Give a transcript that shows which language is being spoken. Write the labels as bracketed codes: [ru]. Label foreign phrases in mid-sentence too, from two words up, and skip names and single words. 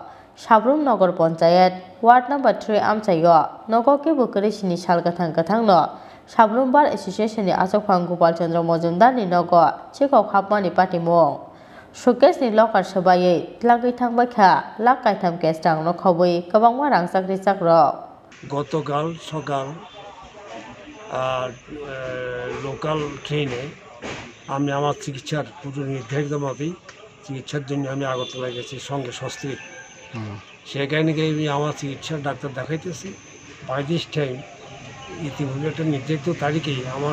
[trp] Shabrum Nogor Ponchayat, Ward number 3 Amchayo, Nogoke Bukuri Shini Shalkatang no, Shabrum Bar Association Achokpang Gopal Chandra Mojumdani Nogo, Chiko Kapmani Patimo. Showcase ni local Shabaye, Langi Tangbaka, Lakaitam Kestang Lokoboy, Kabangmarang Sakri Sagro. [bn] গতকাল সকাল লোকাল ট্রেনে আমি আমার চিকিৎসার পুরো নির্ধারিত মতেই চিকিৎসার জন্য আমি আগরতলা গেছি সঙ্গে স্বস্তি সেখানে গিয়ে আমি আমার চিকিৎসার ডাক্তার দেখাইতেছি [en] by this time [bn] ইতিমধ্যে একটা নির্ধারিত তারিখেই আমার